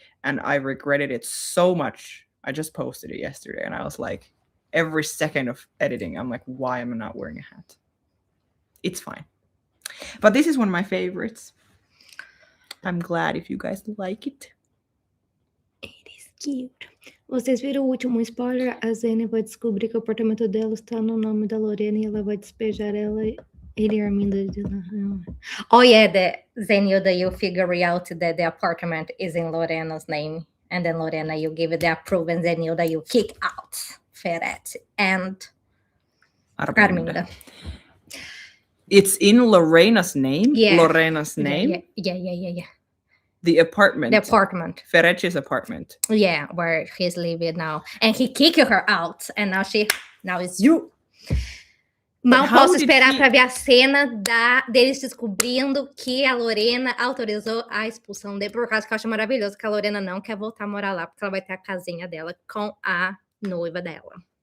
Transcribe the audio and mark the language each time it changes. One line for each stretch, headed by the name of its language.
English: And I regretted it so much. I just posted it yesterday and I was like, every second of editing, I'm like, why am I not wearing a hat? It's fine. But this is one of my favorites. I'm glad if you guys like it. It is cute.
Portuguese: Vocês viram o último spoiler? A Zene vai descobrir que o apartamento dela está no nome da Lorena e ela vai despejar ela. Ele e a Arminda de lá.
English: Oh yeah, the Zenilda, you figure out that the apartment is in Lorena's name. And then Lorena, you give it the approval, and Zenilda, you kick out Ferretti and Arminda. It's in Lorena's name? Yeah. Lorena's name? Yeah. The apartment. The apartment. Ferrecci's apartment. Yeah, where he's living now. And he kicked her out. And now it's you.
Portuguese: Mal posso esperar para ver a cena deles descobrindo que a Lorena autorizou a expulsão dele, por causa que eu acho maravilhoso que a Lorena não quer voltar a morar lá, porque ela vai ter a casinha dela com a noiva dela.